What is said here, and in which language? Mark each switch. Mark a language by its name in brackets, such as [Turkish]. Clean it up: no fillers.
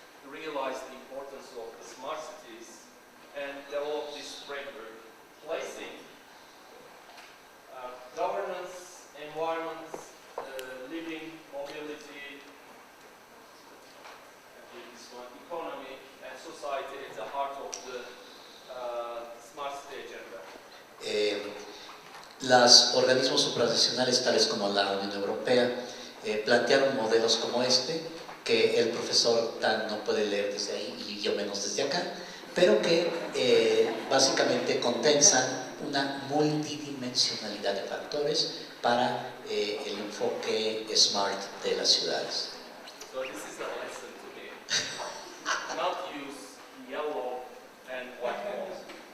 [English] realize the importance of the smart cities and develop this framework, placing governance, environment, living, mobility, this one, economy, and society at the heart of the smart city agenda. [Spanish] Los organismos supranacionales, tales como la Unión Europea, plantearon modelos como este, que el profesor Tan no puede leer desde ahí y yo menos desde acá, pero que básicamente condensan una multidimensionalidad de factores para el enfoque smart de las ciudades. [English] So this is a lesson to me. Not use yellow and white walls.